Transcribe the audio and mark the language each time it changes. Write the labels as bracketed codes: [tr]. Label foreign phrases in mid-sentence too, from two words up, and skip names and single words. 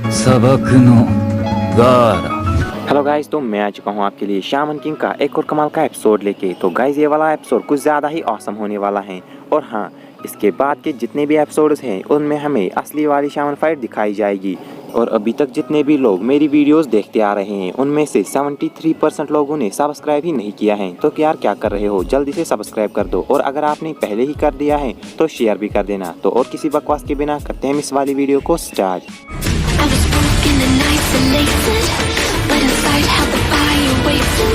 [ja] 砂漠のガーラ。 [en] hello guys, [hi] तो मैं आ चुका हूँ आपके लिए शामन किंग का एक और कमाल का एपिसोड लेके। तो गाइस ये वाला एपिसोड कुछ ज़्यादा ही ऑसम होने वाला है। और हाँ, इसके बाद के जितने भी एपिसोड्स हैं उनमें हमें असली वाली शामन फाइट दिखाई जाएगी। और अभी तक जितने भी लोग मेरी वीडियोस देखते आ रहे हैं उनमें से 73% लोगों ने सब्सक्राइब ही नहीं किया है। तो यार क्या कर रहे हो, जल्दी से सब्सक्राइब कर दो। और अगर आपने पहले ही कर दिया है तो शेयर भी कर देना। तो और किसी बकवास के बिना करते हैं इस वाली वीडियो को स्टार्ट। [en] But inside held the fire waiting.